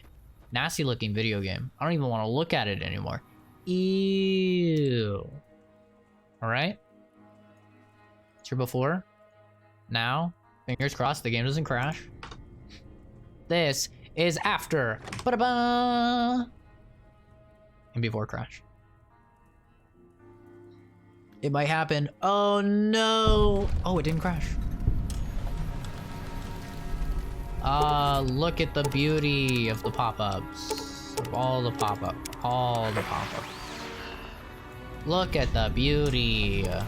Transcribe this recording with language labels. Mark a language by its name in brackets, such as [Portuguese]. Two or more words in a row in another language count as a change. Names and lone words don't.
[English] Nasty looking video game. I don't even want to look at it anymore. Ew. Alright. It's your before. Now. Fingers crossed the game doesn't crash. This is after. Ba-da-ba! And before crash. It might happen. Oh no! Oh, it didn't crash. Look at the beauty of the pop-ups. Of all the pop-up. All the pop-ups. Look at the beauty.